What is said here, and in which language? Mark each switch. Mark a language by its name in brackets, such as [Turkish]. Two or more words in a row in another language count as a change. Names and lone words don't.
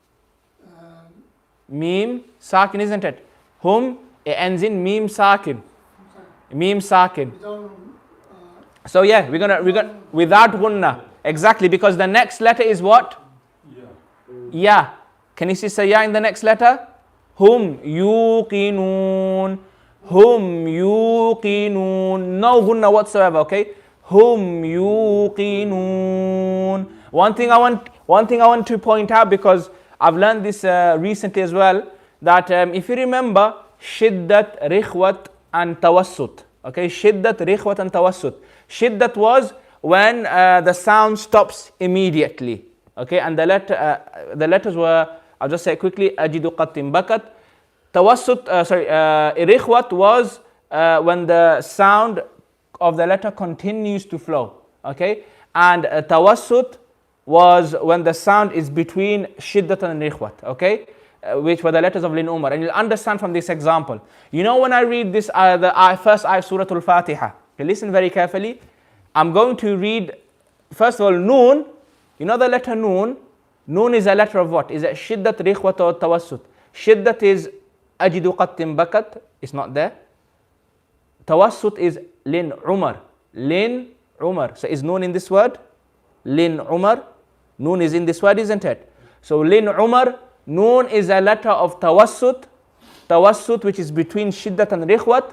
[Arabic] ميم ساكن, [English] isn't it? Hum, it ends in [Arabic] ميم ساكن. ميم ساكن. [English] So yeah, we're gonna without gunna. Exactly, because the next letter is what? Ya. Can you see say ya in the next letter? [Arabic] هم يوقنون. هم يوقنون. [English] No gunna whatsoever, okay? [Arabic] هم يوقنون. [English] One thing I want to point out, because I've learned this recently as well, that if you remember shiddat, rikhwat and tawassut. Okay, shiddat, rikhwat and tawassut. Shiddat was when the sound stops immediately. Okay, and the letters were, I'll just say it quickly, [Arabic] أجد قط بكت. [English] Tawassut, rikhwat was when the sound of the letter continues to flow. Okay, and tawassut was when the sound is between shiddat and rikhwat. Okay, which were the letters of [Arabic] لن عمر. [English] And you'll understand from this example. You know, when I read this, the first ayah of Surah Al-Fatiha, okay, listen very carefully. I'm going to read, first of all, noon. You know the letter noon? Noon is a letter of what? Is it shiddat, rikhwat or tawassut? [Arabic] Shiddat is أجد قط بكت. [English] It's not there. [Arabic] Tawassut is لن عمر. لن عمر. [English] So is noon in this word? [Arabic] لن عمر. [English] Noon is in this word, isn't it? [Arabic] So لن عمر. [English] Noon is a letter of tawassut. Tawassut, which is between shiddat and rikhwat.